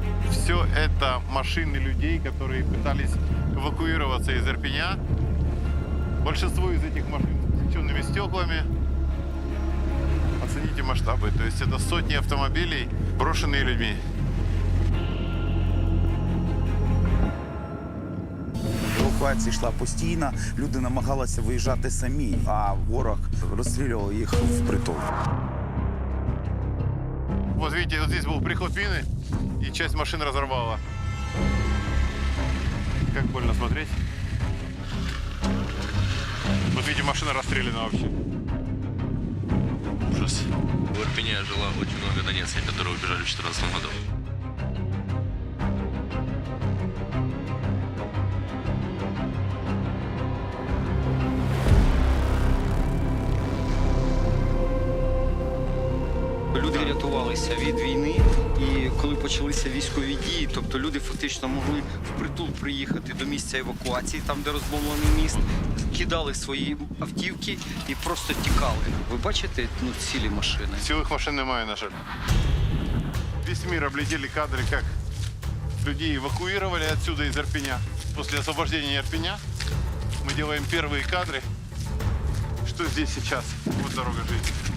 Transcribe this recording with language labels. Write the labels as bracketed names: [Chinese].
[Russian] Все это машины людей, которые пытались эвакуироваться из Ирпеня. Большинство из этих машин с темными стеклами. Оцените масштабы. То есть это сотни автомобилей, брошенные людьми. [Ukrainian] Евакуація йшла постійно, люди намагалися виїжджати самі, а ворог розстрілював їх впритул. [Russian] Вот видите, вот здесь был приход мины, и часть машин разорвала. Как больно смотреть. Вот видите, машина расстреляна вообще. Ужас. В Ирпене жило очень много донецких, которые убежали в 2014 году. [Ukrainian] Люди рятувалися від війни, і коли почалися військові дії, тобто люди фактично могли впритул приїхати до місця евакуації, там де розбомблений міст, кидали свої автівки і просто тікали. Ви бачите, цілі машини? Цілих машин немає, на жаль. [Russian] Весь мир облетели кадры, как людей эвакуировали отсюда из Ирпеня. После освобождения Ирпеня мы делаем первые кадры. Что здесь сейчас? Вот дорога жизни.